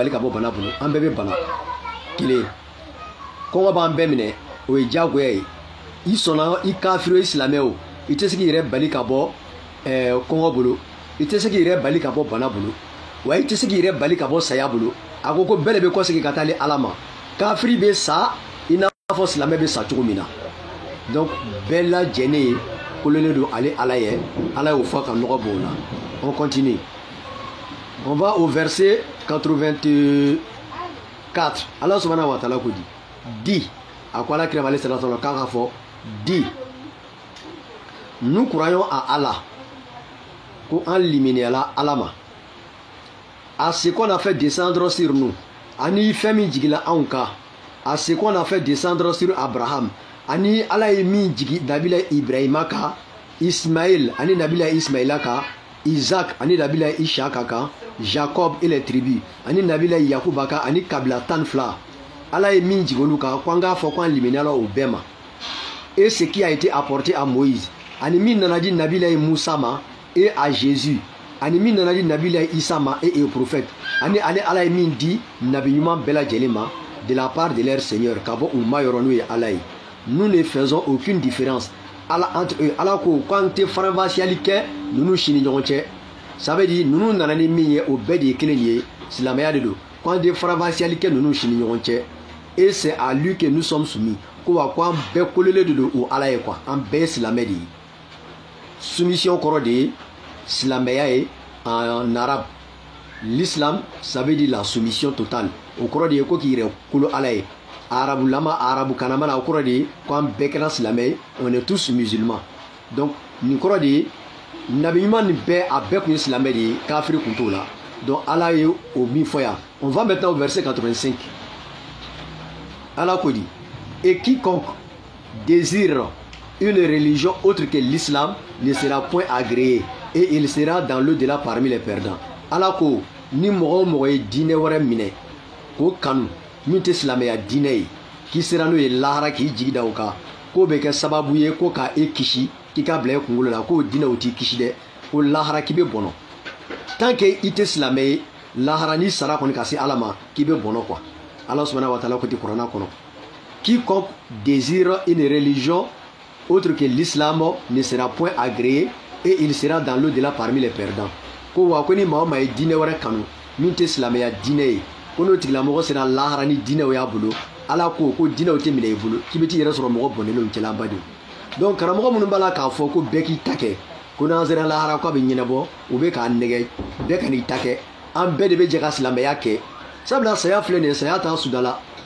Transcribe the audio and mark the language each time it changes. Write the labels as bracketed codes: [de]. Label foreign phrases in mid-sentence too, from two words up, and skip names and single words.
[bm] bali ka bɔ bana bolo an bɛɛ bɛ bana kelen kɔngɔ b'an bɛɛ minɛ o ye diyagoya ye i sɔnna i kafiri o i silamɛ o i tɛ se k'i yɛrɛ bali ka bɔ kɔngɔ bolo i tɛ se k'i yɛrɛ bali ka bɔ bana bolo wa i tɛ se k'i yɛrɛ bali ka bɔ saya bolo a ko bɛɛ de bɛ kɔsegin ka taa ala ma kafiri bɛ sa i n'a fɔ silamɛ bɛ sa cogo min na donc bɛɛ lajɛlen kololen don ale ala ye ala y'o fɔ ka nɔgɔ b'o la [fr] on continue on va au verset [bm] 84 [ar] Allah subhanahu wa ta'ala [bm] ko dit a ko ala kira [ar] alayhi salatu wa sallam [bm] k'a fɔ [fr] dit nous croyons [bm] à Allah ko an liminiyala ala ma [fr] à ce qu'on a fait descendre sur nous [bm] ani fɛn min jigila anw kan [fr] à ce qu'on a fait descendre sur Abraham [bm] ani ala ye min jigi nabila Ibrahima kan Ismaël ani nabila Ismaïla kan Isaac ani nabila Ishaka kan [fr] Jacob et les tribus [bm] ani nabila Yakuba kan ani kabila 12 ala ye min jigi olu kan ko an k'a fɔ ko an liminiyala o bɛɛ ma [fr] et ce qui a été apporté à Moïse [bm] ani min nana di nabila Musa ma [fr] et à Jésus [bm] ani min nana di nabila Isa ma [fr] et au prophète [bm] ani ale ala ye min di nabi ɲuman bɛɛ lajɛlen ma [fr] de la part de leur Seigneur [bm] ka bɔ u ma yɔrɔ n'o ye ala ye [fr] nous ne faisons aucune différence [bm] ala [fr] entre eux [bm] ala ko k'an tɛ faranfasiyali kɛ ninnu si ni ɲɔgɔn cɛ [fr] ça veut dire [bm] ninnu nana ni min ye o bɛɛ de ye kelen ye silamɛya de don k'an tɛ faranfasiyali kɛ ninnu si ni ɲɔgɔn cɛ [fr] et c'est à lui que nous sommes soumis [bm] ko wa ko an bɛɛ kolelen de don o ala ye quoi an bɛɛ ye silamɛ de ye soumission kɔrɔ de ye silamɛya ye [fr] en arabe l'islam ça veut dire la soumission totale [bm] o kɔrɔ de ye ko k'i yɛrɛ kolo ala ye arabulama arabu kanama na o kɔrɔ de ye ko an bɛɛ kɛra silamɛ ye [fr] on est tous musulmans [bm] donc nin kɔrɔ de ye nabi ɲuman nin bɛɛ a bɛɛ tun ye silamɛ de ye kafiri tun t'o la donc ala ye o min fɔ yan [fr] on va maintenant au verset 85 [bm] ala ko di [fr] et quiconque désire une religion autre que l'islam ne sera point agréé et il sera dans l'au-delà parmi les perdants [bm] ala ko ni mɔgɔ o mɔgɔ ye diinɛ wɛrɛ minɛ k'o kanu min tɛ silamɛya diinɛ ye k'i sera n'o ye lahara k'i jigi da o kan k'o bɛ kɛ sababu ye ko ka e kisi k'i ka bila e kunkolo la k'o diinɛ o t'i kisi dɛ ko lahara k'i bɛ bɔnɔ [fr] tant que [bm] i tɛ silamɛ ye lahara ni sara kɔni ka se ala ma k'i bɛ bɔnɔ quoi ala [ar] subhanahu wa ta'ala [bm] ko ti kuranna kɔnɔ [fr] quiconque désire une religion autre que l'islam ne sera point agréé et il sera dans l'au-delà parmi les perdants [bm] ko wa ko ni maa o maa ye diinɛ wɛrɛ kanu min tɛ silamɛya diinɛ ye ko n'o tigilamɔgɔ sera lahara ni diinɛw y'a bolo ala ko diinɛw tɛ minɛ i bolo k'i bɛ t'i yɛrɛ sɔrɔ mɔgɔ bɔnnenw cɛla ba de donc karamɔgɔ minnu b'a la k'a fɔ ko bɛɛ k'i ta kɛ ko n'an sera lahara k'a bɛ ɲɛnabɔ u bɛ k'a nɛgɛ bɛɛ ka n'i ta kɛ an bɛɛ de bɛ jɛ ka silamɛya kɛ sabula saya filɛ nin ye saya t'a suda la